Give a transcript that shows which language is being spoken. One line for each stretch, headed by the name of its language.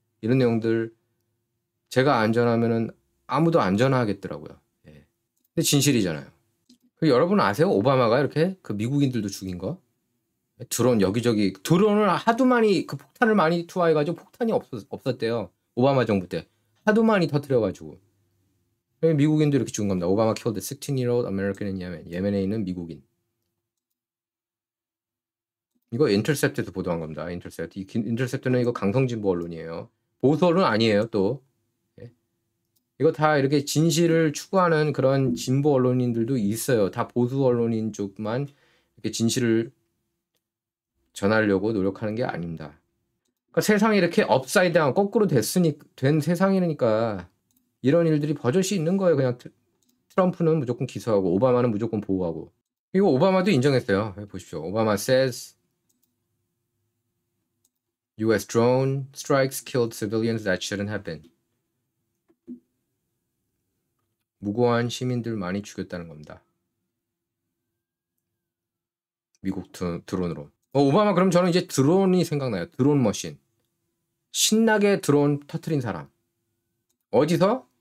Korean: 이런 내용들 제가 안전하면은 아무도 안전하겠더라고요. 예. 근데 진실이잖아요. 여러분 아세요? 오바마가 이렇게 그 미국인들도 죽인 거? 드론 여기저기 드론을 하도 많이 그 폭탄을 많이 투하해가지고 폭탄이 없었대요. 오바마 정부 때 하도 많이 터뜨려가지고 미국인도 이렇게 죽은 겁니다.
English: 오바마 killed a 16-year-old American in Yemen.
Korean: 예멘에 있는 미국인. 이거 인터셉트에서 보도한 겁니다. 인터셉트. 인터셉트는 이거 강성진보 언론이에요. 보수 언론 아니에요. 또 예. 이거 다 이렇게 진실을 추구하는 그런 진보 언론인들도 있어요. 다 보수 언론인 쪽만 이렇게 진실을 전하려고 노력하는 게 아닙니다. 그러니까 세상이 이렇게 업사이드 다운 거꾸로 된 세상이니까 이런 일들이 버젓이 있는 거예요. 그냥 트럼프는 무조건 기소하고 오바마는 무조건 보호하고. 이거 오바마도 인정했어요. 보십시오.
English: 오바마 says U.S. drone strikes killed civilians that shouldn't have been.
Korean: 무고한 시민들 많이 죽였다는 겁니다. 미국 드론으로. 오바마 그럼 저는 이제 드론이 생각나요. 드론 머신. 신나게 드론 터트린 사람. 어디서?